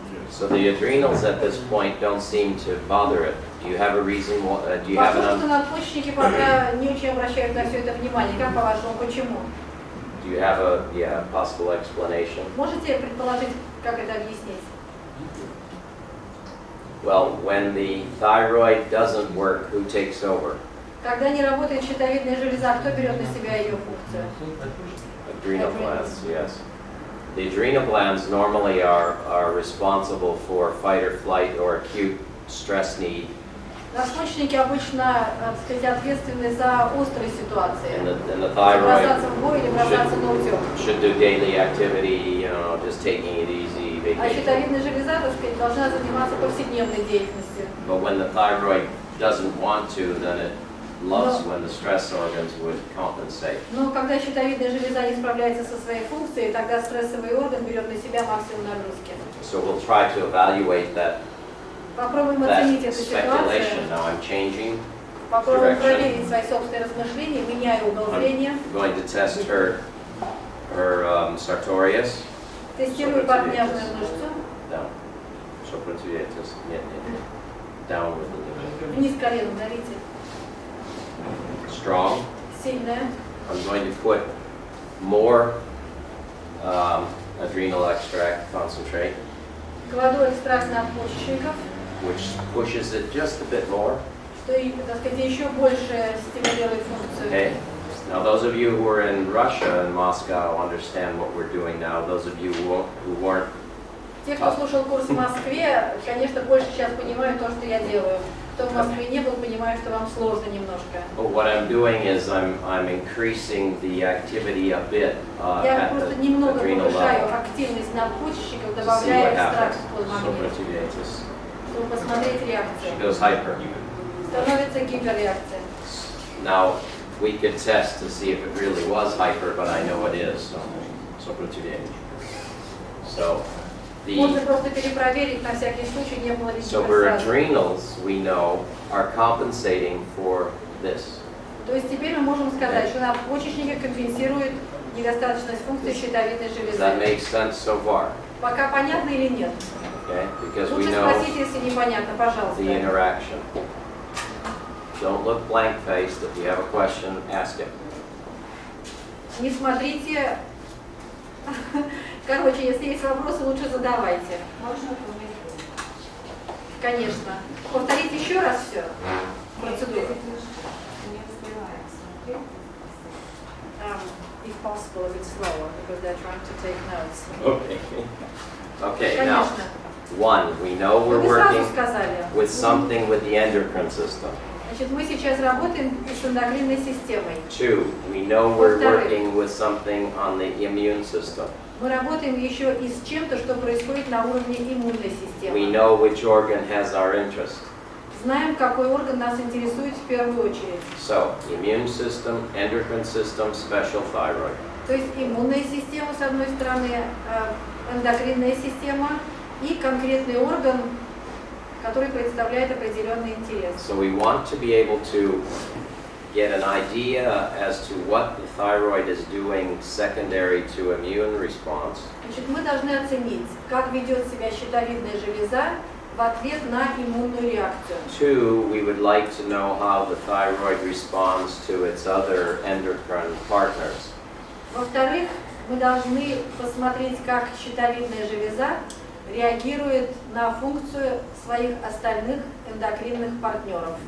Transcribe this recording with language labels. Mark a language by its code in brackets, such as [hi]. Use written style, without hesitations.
[en] So the adrenals at this point don't seem to bother it. Do you have a reason? Do you have [ru] Похоже, что [en] an? [ru] надпочечники пока не очень обращают на все это внимание. Как по-вашему, почему? [en] Do you have a possible explanation? [ru] Можете предположить, как это объяснить? [en] Well, when the thyroid doesn't work, who takes over? [ru] Когда не работает щитовидная железа, кто берет на себя ее функцию? [en] Adrenal glands, yes. The adrenal glands normally are responsible for fight or flight or acute stress need. [ru] Надпочечники обычно, так сказать, ответственны за острые ситуации. [en] And the thyroid [ru] Бросаться в бой или бросаться на утек. [en] should do daily activity, you know, just taking it easy, [ru] А [en] vacation. [ru] щитовидная железа, так сказать, должна заниматься повседневной деятельностью. [en] But when the thyroid doesn't want to, then it loves when the stress organs would compensate. [ru] Но когда щитовидная железа не справляется со своей функцией, тогда стрессовый орган берет на себя максимум нагрузки. [en] So we'll try to evaluate that [ru] Попробуем оценить эту [en] speculation. [ru] ситуацию, [en] Now I'm changing. [ru] попробуем [en] direction. [ru] проверить свои собственные размышления, меняя угол зрения, [en] I'm going to test her sartorius. [ru] тестирую подняжную мышцу, [en] Down. Sopratulatus. [ru] Нет. [en] Down with the [ru] вниз коленом давите, [en] strong. [ru] сильная. [en] I'm going to put more adrenal extract concentrate, [ru] Кладу экстракт надпочечников, [en] which pushes it just a bit more. [ru] что, так сказать, еще больше стимулирует функцию. [en] Okay. Now, those of you who are in Russia and Moscow understand what we're doing now. Those of you who weren't, [ru] Те, кто слушал курс в Москве, конечно, больше сейчас понимают то, что я делаю. Кто в Москве не был, понимаю, что вам сложно немножко. [en] but what I'm doing is I'm increasing the activity a bit [ru] Я [en] at [ru] просто [en] the [ru] немного [en] adrenal [ru] повышаю [en] level [ru] активность надпочечников, [en] to see [ru] добавляя [en] what [ru] экстракт [en] happens. [ru] под магнит, [en] Sopratulatus. [ru] чтобы посмотреть реакцию. [en] She goes hyper. [ru] Становится гиперреакция. [en] Now, we could test to see if it really was hyper, but I know it is. So sopratulatus. So [ru] Можно просто перепроверить, на всякий случай не было [en] So [ru] лишних [en] her [ru] рассказов. [en] adrenals, we know, are compensating for this. [ru] То есть теперь мы можем сказать, что надпочечники компенсируют недостаточность функции щитовидной [en] Does that [ru] железы. [en] make sense so far? [ru] Пока понятно или нет? [en] Okay, because we [ru] Лучше [en] know [ru] спросите, если непонятно, пожалуйста. [en] the interaction. Don't look blank-faced. If you have a question, ask it. [ru] Не смотрите. Короче, если есть вопросы, лучше задавайте. Можно помыть? Конечно. Повторить еще раз все. Процедуру. Не успеваем. [en] If possible, a bit slower, because they're trying to take notes. Okay. Okay, now, [ru] Конечно. [en] one, we know we're [ru] Вы сразу [en] working [ru] сказали. [en] with something with the endocrine system. [ru] Значит, мы сейчас работаем с эндокринной системой. [en] Two, we know we're [ru] Во-вторых. [en] working with something on the immune system. [ru] Мы работаем еще и с чем-то, что происходит на уровне иммунной [en] We [ru] системы. [en] know which organ has our interest. [ru] Знаем, какой орган нас интересует в первую очередь. [en] So, immune system, endocrine system, special thyroid. [ru] То есть иммунная система, с одной стороны, эндокринная система и конкретный орган, который представляет определенный интерес. [en] So we want to be able to get an idea as to what the thyroid is doing secondary to immune response. [ru] Значит, мы должны оценить, как ведет себя щитовидная железа в ответ на иммунную реакцию. [en] Two, we would like to know how the thyroid responds to its other endocrine partners. [ru] Во-вторых, мы должны посмотреть, как щитовидная железа реагирует на функцию своих остальных эндокринных партнеров.